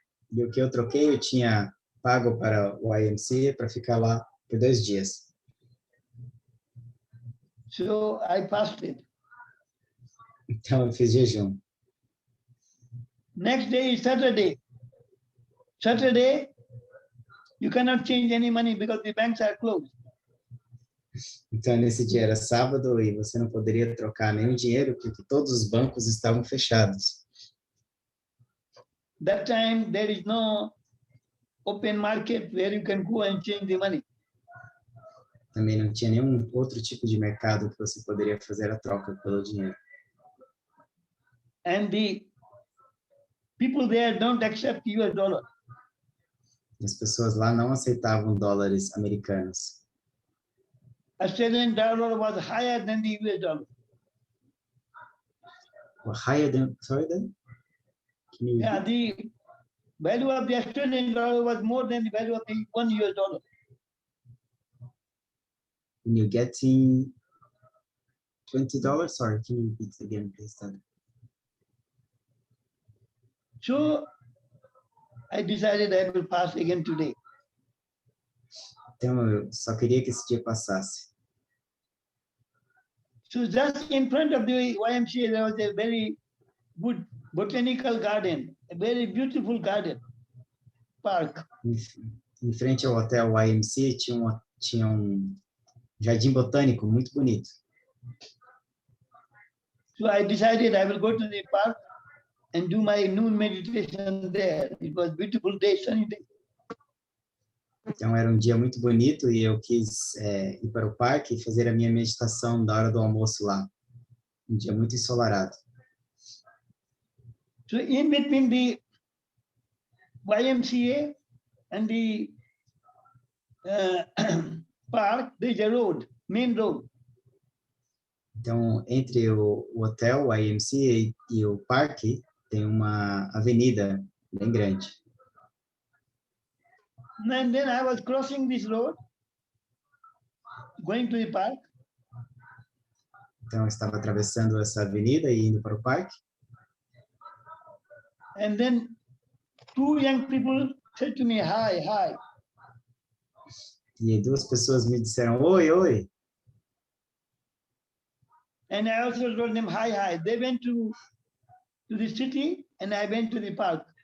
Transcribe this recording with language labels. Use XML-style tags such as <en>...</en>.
<pt>E o que eu troquei, eu tinha pago para o YMCA para ficar lá por 2 dias.</pt> <en>So I fasted.</en> <pt>Então eu fiz jejum.</pt> <en>Next day is Saturday. Saturday, you cannot change any money because the banks are closed.</en> <pt>Então nesse dia era sábado e você não poderia trocar nenhum dinheiro porque todos os bancos estavam fechados.</pt> <en>That time there is no open market where you can go and change the money.</en> <pt>Também não tinha nenhum outro tipo de mercado que você poderia fazer a troca pelo dinheiro.</pt> <en>And the people there don't accept US dollar.</en> <pt>E as pessoas lá não aceitavam dólares americanos.</pt> <en>Australian dollar was higher than the US dollar. Well, higher than, sorry then? Can you Yeah, the value of the Australian dollar was more than the value of the $1 US. when you're getting $20? Sorry, can you repeat again, please, Dada? So I decided I will fast again today.</en> <pt>Então, eu só queria que esse dia passasse.</pt> <en>So just in front of the YMCA, there was a very good botanical garden, a very beautiful garden, park.</en> <pt>Em frente ao hotel YMCA tinha um jardim botânico muito bonito.</pt> <en>So I decided I will go to the park and do my noon meditation there. It was beautiful day, sunny day.</en> <pt>Então, era um dia muito bonito e eu quis ir para o parque e fazer a minha meditação da hora do almoço lá. Um dia muito ensolarado.</pt> <en>So in between the YMCA and the park, there's a road, main road.</en> <pt>Então, entre o hotel, o YMCA e o parque, tem uma avenida bem grande.</pt> <en>And then I was crossing this road, going to the park.</en> <pt>Então, eu estava atravessando essa avenida e indo para o parque.</pt> <en>And then two young people said to me, hi, hi.</en> <pt>E duas pessoas me disseram, oi, oi.</pt> <en>And I also told them, hi, hi. They went to the city and I went to the park.</en>